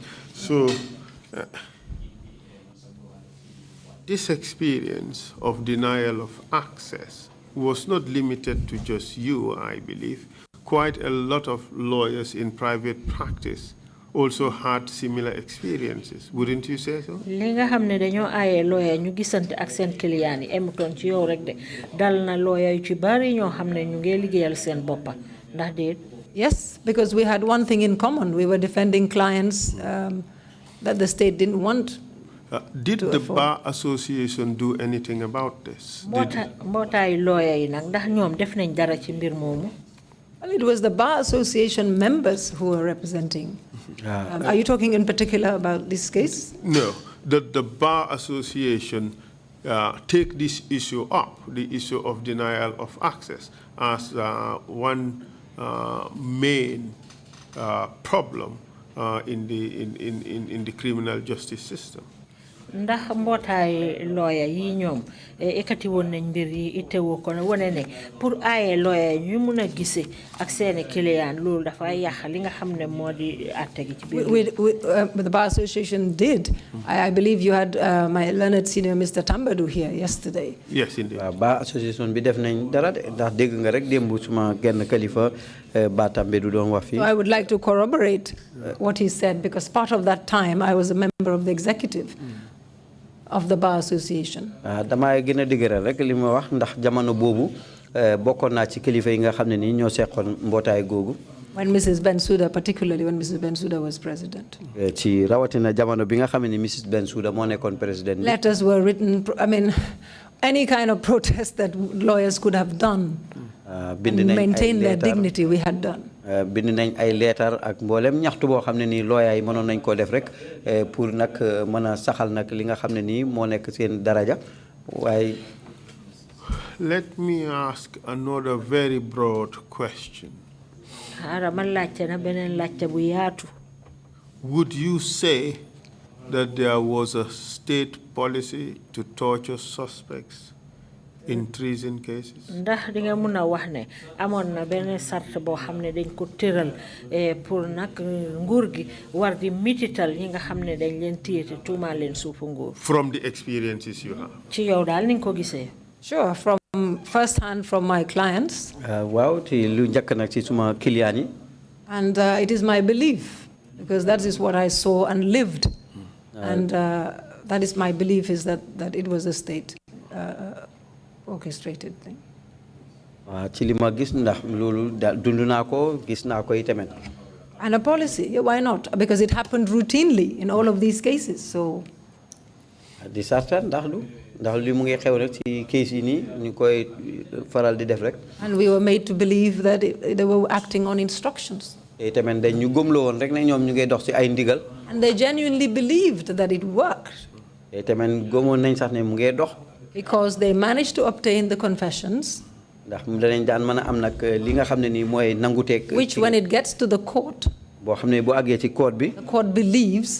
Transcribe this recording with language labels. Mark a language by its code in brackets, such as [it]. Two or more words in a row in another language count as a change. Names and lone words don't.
[en] So this experience of denial of access was not limited to just you, I believe. Quite a lot of lawyers in private practice also had similar experiences. Wouldn't you say so? [wo] li nga xamne dañoo ayé lawyer ñu gisante ak seen client yi emuton ci yow rek de dal na lawyer yu ci bari ñoo xamne ñu ngi liggéeyal seen boppa ndax déet. [en] Yes, because we had one thing in common. We were defending clients that the state didn't want. Did the Bar Association do anything about this? [wo] Mbootaay lawyer yi nag ndax ñoom def nañ dara ci mbir moomu. [en] Well, it was the Bar Association members who were representing. Are you talking in particular about this case? No, the Bar Association take this issue up, the issue of denial of access, as one main problem in the criminal justice system. [wo] Ndax mbootaay lawyer yi ñoom ekati woon nañ mbir yi itteewoo ko ne wane ne pour aaye lawyer ñu mun a gisee ak seeni client loolu dafa yàq li nga xam ne moo di àtte gi ci biir. [en] The Bar Association did. I believe you had my learned senior Mr. Tambadou here yesterday. Yes, indeed. [wo] Bar Association bi def nañ dara de ndax dégg nga rek démb suma genn kalifa Ba Tambadou doon wax fii. [en] So I would like to corroborate what he said, because part of that time I was a member of the executive of the Bar Association. [wo] Damay gën a dëgëral rek li ma wax ndax jamono boobu bokkoon naa ci kilifa yi nga xam ne nii ñoo seqoon mbootaay googu. [en] When Mrs. Bensouda, particularly when Mrs. Bensouda was president. [wo] Ci rawatina jamono bi nga xam ne Mrs. Bensouda moo nekkoon président. [en] Letters were written, I mean, any kind of protest that lawyers could have done and maintain their dignity, we had done. [wo] Bind nañ ay leetar ak mboolem ñaxtu boo xam ne nii lawyer yi mënoon nañ koo def rek pour nag mën a saxal nag li nga xam ne nii moo nekk seen daraja waaye. [en] Let me ask another very broad question. Would you say that there was a state policy to torture suspects in treason cases? [wo] Ndax di nga mëna wax ne amon na benn sart boo xam ne dañ ko tëral pour nag nguur gi war di mitital ñi nga xam ne dañ leen téye te tuuma leen suufu nguur. [en] From the experiences you have. [wo] Ci yow daal ni nga ko gisee. [en] Sure, from first hand from my clients. [wo] Waaw ci lu njëkk nag ci suma client yi. [en] And it is my belief, because that is what I saw and lived. And that is my belief, is that it was a state orchestrated thing. [wo] Ci li ma gis ndax loolu dund naa ko gis naa ko itamit. [en] And a policy, yeah, why not? Because it happened routinely in all of these cases. So. [wo] Di sarta ndax li mu ngi xew rek ci case yi nii ñu koy faral di def rek. [en] And we were made to believe that they were acting on instructions. [wo] Itamit dañ ñu gëmloo woon rek ne ñoom ñu ngi dox ci ay ndigal. [en] And they genuinely believed that it worked. [wo] Itamit gëmoon nañ sax ne mu ngi dox. [en] Because they managed to obtain the confessions. [wo] Ndax danañ daan mën a am nag li nga xam ne nii mooy nanguteeg. [en] Which when it gets to the court. [wo] Boo xam ne bu àggee ci court bi. [en] The court believes.